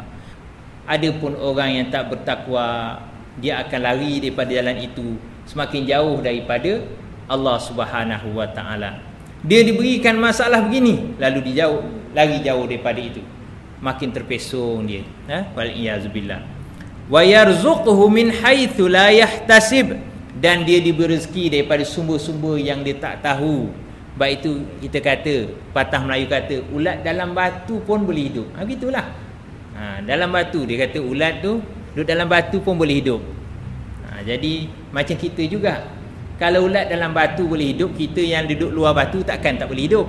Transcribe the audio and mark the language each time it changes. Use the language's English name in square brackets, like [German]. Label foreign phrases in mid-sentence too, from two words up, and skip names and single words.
[Malay] Adapun orang yang tak bertakwa, dia akan lari daripada jalan itu, semakin jauh daripada Allah [Arabic] سبحانه وتعالى. [Malay] Dia diberikan masalah begini, lalu dia lari jauh daripada itu, makin terpesong dia. [Arabic] والعياذ بالله. ويرزقه من حيث لا يحتسب, [Malay] dan dia diberi rezeki daripada sumber-sumber yang dia tak tahu. Baik itu kita kata, patah Melayu kata, ulat dalam batu pun boleh hidup. Begitulah. Dalam batu, dia kata ulat tu duduk dalam batu pun boleh hidup. Jadi macam kita juga, kalau ulat dalam batu boleh hidup, kita yang duduk luar batu takkan tak boleh hidup.